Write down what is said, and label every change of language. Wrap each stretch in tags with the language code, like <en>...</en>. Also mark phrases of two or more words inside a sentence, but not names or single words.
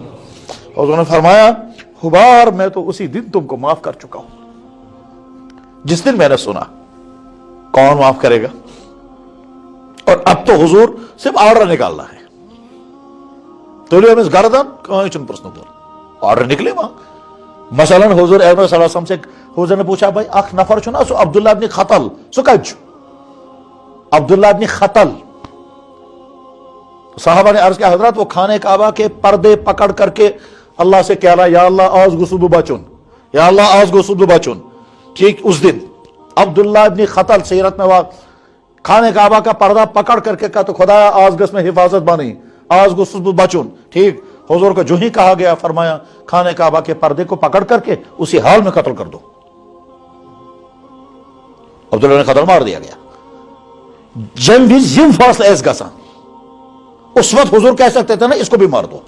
<ur>حضور نے فرمایا حبار میں تو اسی دن تم کو معاف کر چکا ہوں جس دن میں نے سنا. کون معاف کرے گا؟ اور اب تو حضور صرف آرڈر نکالنا ہے. تو گردن آرڈر نکلے وہاں مثلا حضور اکرم صلی اللہ علیہ وسلم سے حضور نے پوچھا بھائی</ur> <ks>اخ نفر چھو نا سو عبداللہ ابن خطل سو کج عبداللہ ابن خطل.</ks> <ur>صحابہ نے عرض کیا حضرت وہ خانہ کعبہ کے پردے پکڑ کر کے اللہ سے کہہ رہا یا اللہ</ur> <ks>آز گسو بچن</ks> <ur>یا اللہ</ur> <ks>آز گسو بچن.</ks> <ur>ٹھیک اس دن عبداللہ ابن خطل سیرت میں خانہ کعبہ کا پردہ پکڑ کر کے کہا تو خدایا</ur> <ks>آز گس</ks> <ur>میں حفاظت بانی</ur> <ks>آز گسو بچن.</ks> <ur>ٹھیک حضور کو جو ہی کہا گیا فرمایا خانہ کعبہ کے پردے کو پکڑ کر کے اسی حال میں قتل کر دو. عبداللہ نے قتل مار دیا گیا. جنگ بھی</ur> <ks>زم فاصلہ ایس گسان</ks> <ur>اس وقت حضور کہہ سکتے تھے نا اس کو بھی مار دو.</ur>